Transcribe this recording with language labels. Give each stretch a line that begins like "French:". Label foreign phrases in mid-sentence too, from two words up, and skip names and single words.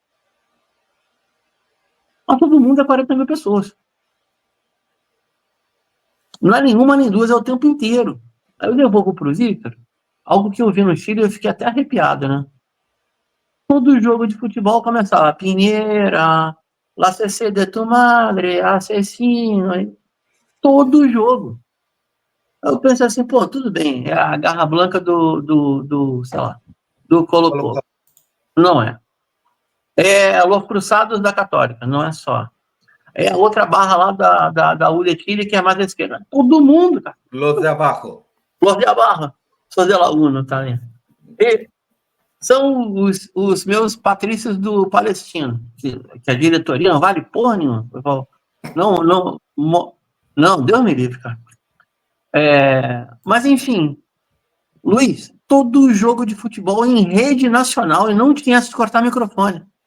Portuguese: Mas todo mundo é 40 mil pessoas. Não é nenhuma nem duas, é o tempo inteiro. Aí eu devolvo pro Victor, algo que eu vi no Chile e eu fiquei até arrepiado, né? Todo jogo de futebol começava Pinheira,
Spanish: La CC de tu madre,
Portuguese: assassino, todo jogo. Eu pensei assim, pô, tudo bem, é a garra branca sei lá, do Colo-Colo. Não é. É Los Cruzados da Católica, não é só. É a outra barra lá da U de Chile, que é mais à esquerda. Todo mundo, cara.
Spanish: Los de abajo. Los de abajo. Sou de la Uno,
Portuguese: tá vendo? E são os meus patrícios do Palestino, que a diretoria não vale porra nenhuma. Não, Deus me livre, cara. Mas, enfim, Luiz, todo jogo de futebol em rede nacional e não tinha que cortar microfone.